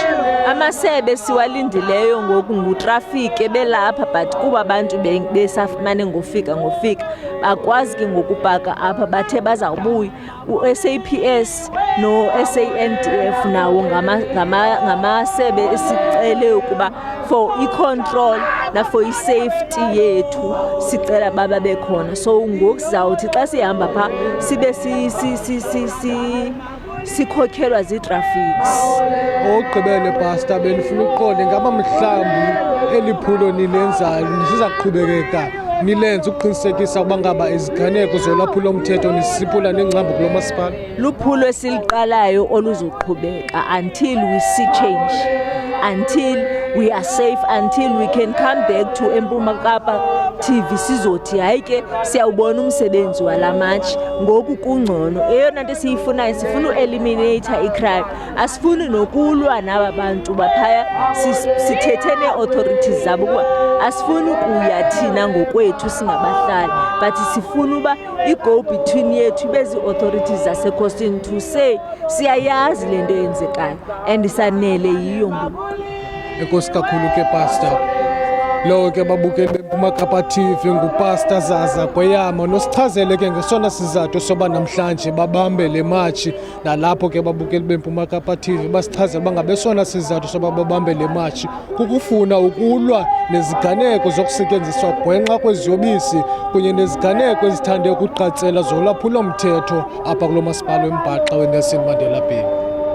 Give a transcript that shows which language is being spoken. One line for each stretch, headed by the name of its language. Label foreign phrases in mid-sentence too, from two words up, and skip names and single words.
Xhosa: Amasebe siwalindileyo ngoku ngutrafiki ebelapha but kuba abantu besafumane ngofika bakwazi ke ngokupaka apha bathe bazawubuya. U-SAPS no-SANDF nawo ngamasebe esicele ukuba for i-control na for i-safety yethu sicela baba bekhona. So ngoku sizawuthi xa sihamba phaa sibe sikhokhelwa zii-traffics. Okugqibele Pastor, benifuna uqonde ngaba mhlawumbi eliphulo nilenzayo nisizaqhubekeka nilenze ukuqinisekisa ukuba ngaba iziganeko zolwaphulo-mthetho nisiphula nengcambu kulo masipala? Luphulo esiliqalayo oluzoqhubeka
English: until we see change, until we are safe, until we can come back to
Xhosa: Empuma Kapa TV sizothi hayi ke siyawubona umsebenzi wala match ngoku kungcono. Eyona nto siyifunayo sifuna u-eliminate i-crime, asifuni nokulwa naba bantu baphaya. Sithethe nee-authorities zabo ukuba asifuni ukuya thina ngokwethu singabahlali but sifuna uba i-go between yethu ibe zii-authorities zaseCoastin
English: to say
Xhosa: siyayazi le nto yenzekayo and sanele yiyo ngoku. Enkosi kakhulu ke Pastor. Lo ke babukeli beMpuma Kapa TV nguPastor Zaza Kweyama nosichazele ke ngesona sizathu soba namhlanje babambe le march. Nalapho ke babukeli beMpuma Kapa TV basichazela bangabesona sizathu soba babambe le march kukufuna ukulwa neziganeko zokusetyenziswa gwenxa kweziyobisi kunye neziganeko ezithande ukuqatsela zolwaphulo-mthetho apha kulo masipala weMbaxa weNelson Mandela Bay.